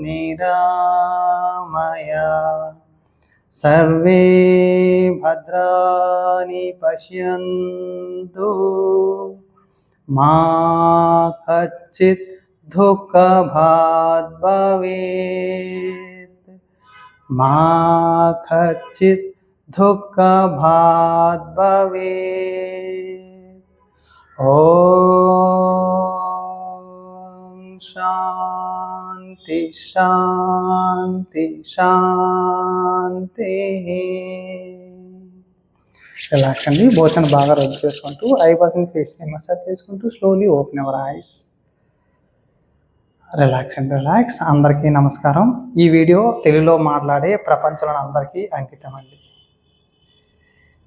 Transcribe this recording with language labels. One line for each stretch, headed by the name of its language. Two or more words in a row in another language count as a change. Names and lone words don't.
Sanskrit: निरामया, सर्वे भद्राणि पश्यन्तु, मा कच्चित् दुःखभाग् भवेत्, मा कच्चित् दुःखभाग् भवेत्। ॐ शान्ति शान्ति शान्तिः.
Telugu: రిలాక్స్ అండి. భోజనం బాగా రద్దు చేసుకుంటూ ఐబ్రోస్ని ఫేస్ని మసాజ్ చేసుకుంటూ
English: slowly open your eyes. relax and relax.
Telugu: అందరికీ నమస్కారం. ఈ వీడియో తెలుగులో మాట్లాడే ప్రపంచంలో అందరికీ అంకితం అండి.